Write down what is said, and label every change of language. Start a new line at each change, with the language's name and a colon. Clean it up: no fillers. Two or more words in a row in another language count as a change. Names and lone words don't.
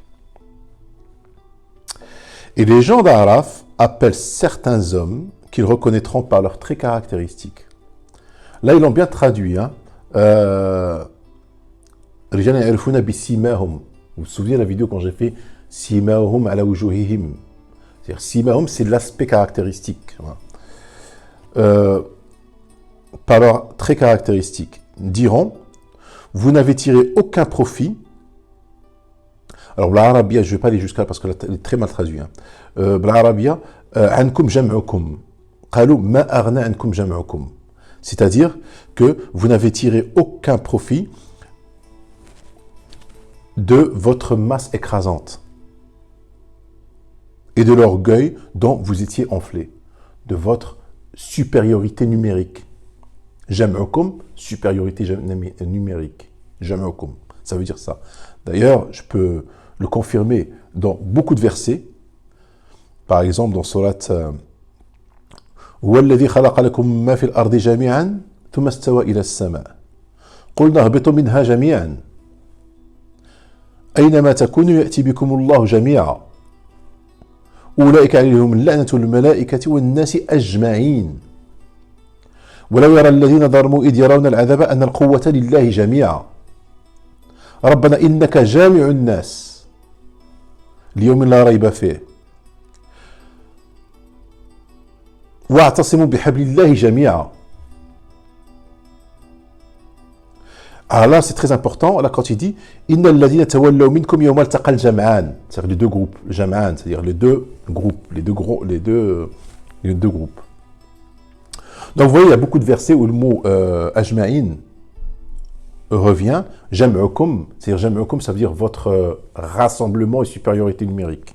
French: Et les gens d'Araf appellent certains hommes qu'ils reconnaîtront par leurs traits caractéristiques. Là, ils l'ont bien traduit. Vous vous souvenez de la vidéo quand j'ai fait
Arabic: سيماهم على وجوههم.
French: C'est-à-dire Simahum, c'est l'aspect caractéristique. très caractéristique, diront, vous n'avez tiré aucun profit. Alors, l'Arabia, je ne vais pas aller jusqu'à là parce qu'elle est très mal traduite. L'Arabia,
Arabic: عنكم جمعكم. قالوا ما أغنى عنكم جمعكم.
French: C'est-à-dire que vous n'avez tiré aucun profit de votre masse écrasante et de l'orgueil dont vous étiez enflé, de votre supériorité numérique. Jam'ukum, supériorité numérique. Jam'ukum, ça veut dire ça. D'ailleurs, je peux le confirmer dans beaucoup de versets. Par exemple, dans Surat
Arabic: هو الذي خلق لكم ما في الأرض جميعا ثم استوى إلى السماء قلنا اهبطوا منها جميعا أينما تكونوا يأتي بكم الله جميعا أولئك عليهم اللعنة الملائكة والناس أجمعين ولو يرى الذين ظلموا إذ يرون العذاب أن القوة لله جميعا ربنا إنك جامع الناس ليوم لا ريب فيه واعتصموا بحبل الله جميعا.
French: Alors là, c'est très important, là, quand il dit
Arabic: إن الذين تولوا منكم يوم التقى الجمعان,
French: c'est-à-dire les deux groupes, jam'an, c'est-à-dire les deux groupes, les deux groupes. Donc vous voyez, il y a beaucoup de versets où le mot ajma'in revient, jam'ukum, c'est-à-dire jam'ukum, ça veut dire votre rassemblement et supériorité numérique.